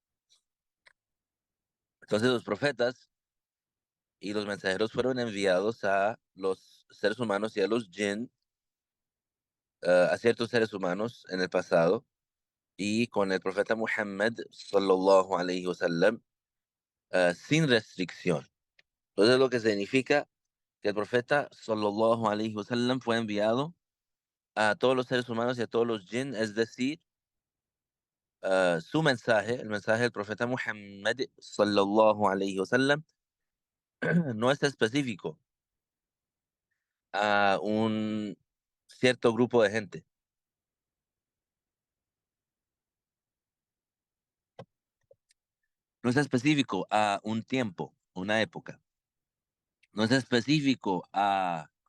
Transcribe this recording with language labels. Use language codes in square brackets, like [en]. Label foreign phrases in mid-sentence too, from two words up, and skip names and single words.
[es] Entonces los profetas y los mensajeros fueron enviados a los seres humanos y a los jinn, a ciertos seres humanos en el pasado, y con el profeta Muhammad [ar] صلى الله عليه وسلم, [es] sin restricción. Entonces lo que significa que el profeta [ar] صلى الله عليه وسلم [es] fue enviado a todos los seres humanos y a todos los jinn, es decir, su mensaje, el mensaje del profeta Muhammad [ar] صلى الله عليه وسلم, [es] no es específico a un cierto grupo de gente, no es específico a un tiempo, una época, no es específico a